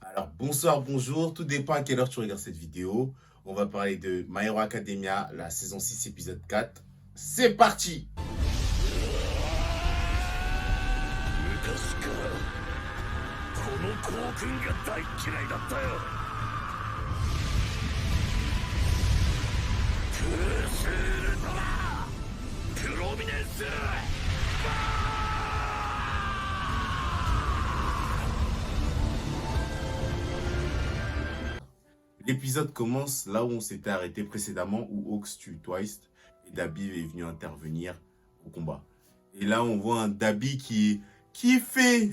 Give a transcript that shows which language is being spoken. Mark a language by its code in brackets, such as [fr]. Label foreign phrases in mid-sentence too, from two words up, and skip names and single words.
[fr] Alors, bonsoir, bonjour, tout dépend à quelle heure tu regardes cette vidéo. On va parler de My Hero Academia, la saison 6, épisode 4. C'est parti! [ja] 昔からこの校訓が大嫌いだったよ。クースールドラプロミネンス [fr] L'épisode commence là où on s'était arrêté précédemment, où Hawks tue Twice et Dabi est venu intervenir au combat. Et là, on voit un Dabi qui fait...